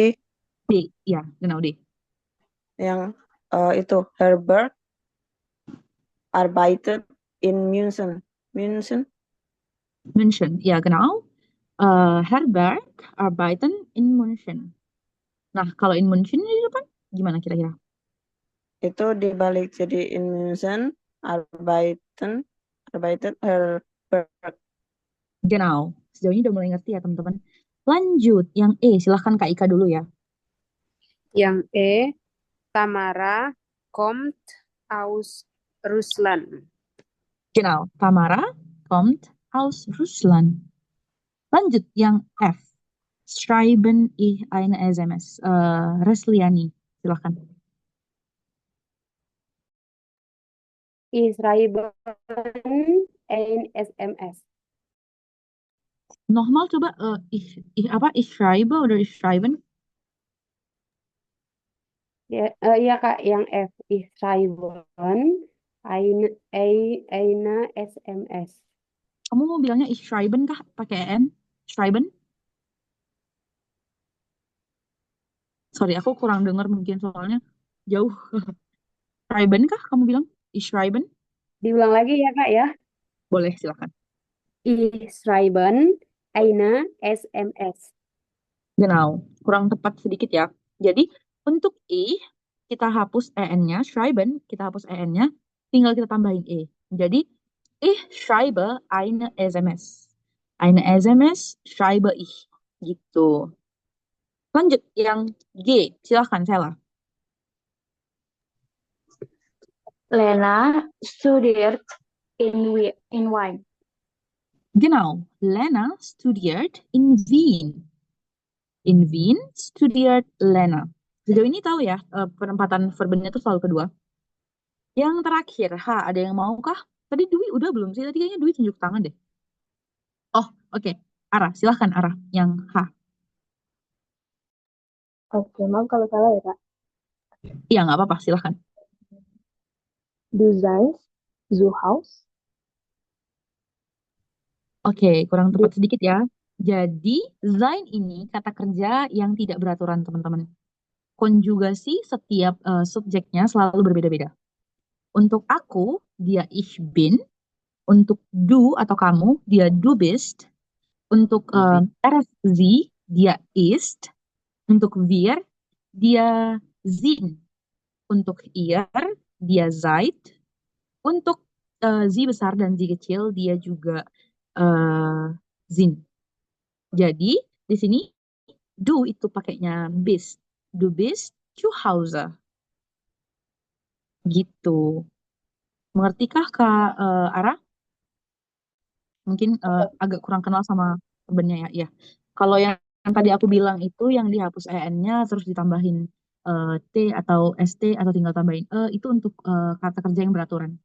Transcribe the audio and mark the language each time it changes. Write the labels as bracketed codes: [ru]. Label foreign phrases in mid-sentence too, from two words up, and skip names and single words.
[de] D, ya, genau D. [id] yang itu [de] Herbert arbeitet in München. München. München, ya, genau. Herbert arbeiten in München. [id] Nah, kalau in München di depan, gimana kira-kira? Itu dibalik jadi [de] in München arbeitet Herbert. Genau. [id] Sejauh ini udah mulai ngerti ya, teman-teman. Lanjut, yang E. Silahkan Kak Ika dulu ya. Yang E, [de] Tamara kommt aus Russland. Genau. Tamara kommt aus Russland. [id] Lanjut, yang F. [de] Schreiben ich eine SMS. [id] Resliani. Silahkan. [de] Ich schreibe ein SMS. Nochmal coba, ich schreibe oder ich schreiben? [id] Ya, iya Kak, yang F. [de] Ich schreibe eine SMS. [id] Kamu mau bilangnya [de] ich schreiben [id] kah? Pakai N? Schreiben? Sorry, aku kurang dengar mungkin soalnya jauh. Schreiben kah kamu bilang? [de] Ich schreiben? [id] Diulang lagi ya Kak ya. Boleh, silakan. [de] Ich schreibe eine SMS. Genau, [id] kurang tepat sedikit ya. Jadi untuk I kita hapus EN-nya, schreiben kita hapus EN-nya, tinggal kita tambahin E. [de] Jadi ich schreibe eine SMS. Eine SMS schreibe ich. [id] Gitu. Lanjut yang G, silahkan Sela. [de] Lena studiert in Wien. Genau, Lena studiert in Wien. In Wien studiert Lena. [id] Sejauh ini tahu ya, penempatan verbnya itu selalu kedua. Yang terakhir, H, ada yang mau kah? Tadi Dwi udah belum sih? Tadi kayaknya Dwi tunjuk tangan deh. Oh, oke. Ara, silahkan Ara, yang H. Oke, maaf kalau salah ya Kak. Iya, nggak apa-apa, silahkan. [de] Du seist zu Haus. [id] Oke, kurang tepat sedikit ya. Jadi, sein ini kata kerja yang tidak beraturan, teman-teman. Konjugasi setiap subjeknya selalu berbeda-beda. Untuk aku, dia [de] ich bin. [id] Untuk du atau kamu, dia [de] du bist. [id] Untuk sie, dia ist. Untuk wir, dia sind. Untuk ihr, dia seid. Untuk sie besar dan sie kecil, dia juga sind. Jadi, di sini du itu pakainya bist. [de] Du bist zu Hause. [id] Gitu. Mengertikah Kak Ara? Mungkin agak kurang kenal sama verbennya ya. Iya. Kalau yang tadi aku bilang itu yang dihapus EN-nya terus ditambahin T atau ST atau tinggal tambahin itu untuk kata kerja yang beraturan.